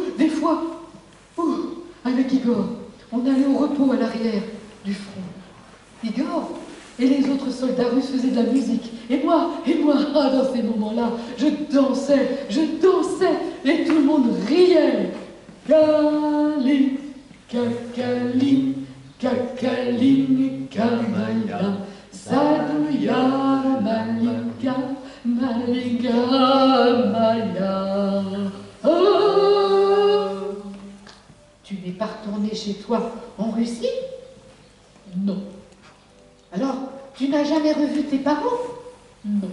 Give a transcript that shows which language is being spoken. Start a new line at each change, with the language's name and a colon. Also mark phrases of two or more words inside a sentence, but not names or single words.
French: Des fois, avec Igor, on allait au repos à l'arrière du front. Igor et les autres soldats russes faisaient de la musique. Et moi, dans ces moments-là, je dansais, et tout le monde riait. Kalin, kakalim, kakalim, kamaya, saduya, malika, malika, maya. Oh. Tu n'es pas retourné chez toi en Russie? Non. Alors, tu n'as jamais revu tes parents? Non.